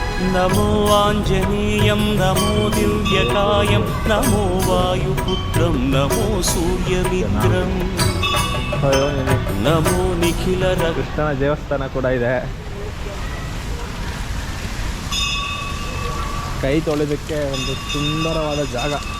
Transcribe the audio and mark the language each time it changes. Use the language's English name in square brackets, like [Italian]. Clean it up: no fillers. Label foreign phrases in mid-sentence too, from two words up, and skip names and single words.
[Sanskrit] नमो आञ्जनेयं नमो दिव्यकायं नमो वायुपुत्रं नमो सूर्यमित्रं नमो निखिलरक्ष [Kannada] ಕೃಷ್ಣನ ದೇವಸ್ಥಾನ ಕೂಡ ಇದೆ. ಕೈ ತೊಳೆಯೋದಕ್ಕೆ ಒಂದು ಸುಂದರವಾದ ಜಾಗ.